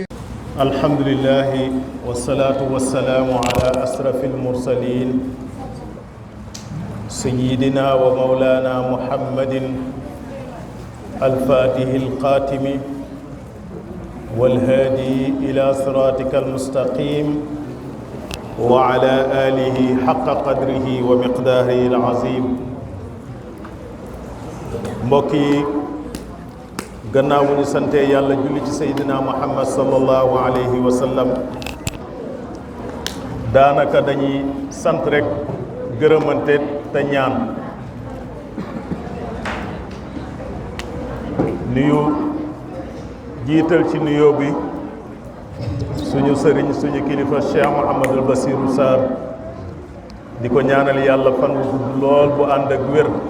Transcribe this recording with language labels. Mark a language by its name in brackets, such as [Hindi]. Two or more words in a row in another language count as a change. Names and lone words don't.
[Arabic] الحمد لله والصلاة والسلام على أشرف المرسلين سيدنا ومولانا محمد الفاتح القاتم والهادي إلى صراطك المستقيم وعلى آله حق قدره ومقداره العظيم. [Wolof] mbokki gannaaw bu ñu sante yàlla julli ci seydina muhammad [Arabic] صلى الله عليه وسلم [Wolof] daanaka dañuy sant rek gërëmante te ñaan nuyu jiital ci nuyoo bi suñu sëriñ suñu kilifa Cheikh Mouhamadul Bassirou Sarr di ko ñaanal yàlla fan bu gudd lool bu ànd ak wér